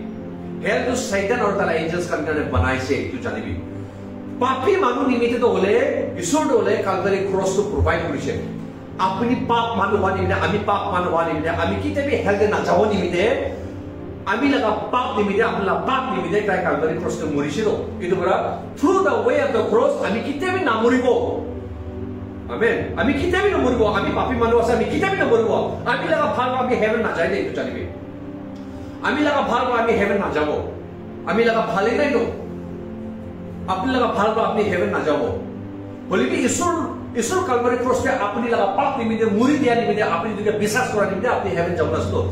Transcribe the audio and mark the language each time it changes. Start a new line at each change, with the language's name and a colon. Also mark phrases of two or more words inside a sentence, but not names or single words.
Naga Pidgin: Hell to Satan or tala angels kan kane banai se itu janibi. Papi manu nimite to ole Ishur do le
English: Calvary cross
Naga Pidgin: to provide korise. Apni pap manu wani nimite ami pap manu wani nimite ami kite bi hell de na jawo nimite ami laga pap nimite apna pap nimite kai
English: Calvary cross
Naga Pidgin: to morisiro. Itu bara
English: through the way of the cross
Naga Pidgin: ami kite bi na moribo. Amen. Ami kita bi na moribo. Ami papi manu asa ami kita bi na moribo. Ami laga bhal ami heaven na jai de itu janibi. Ami laga bhal ami heaven na jabo. Ami laga bhale nai no. Apni laga bhal apni heaven na jabo. Boli bi Ishur
English: Calvary cross
Naga Pidgin: pe apni laga pap nimite muri dia nimite apni duke bisas kora nimite apni heaven jabo lasto.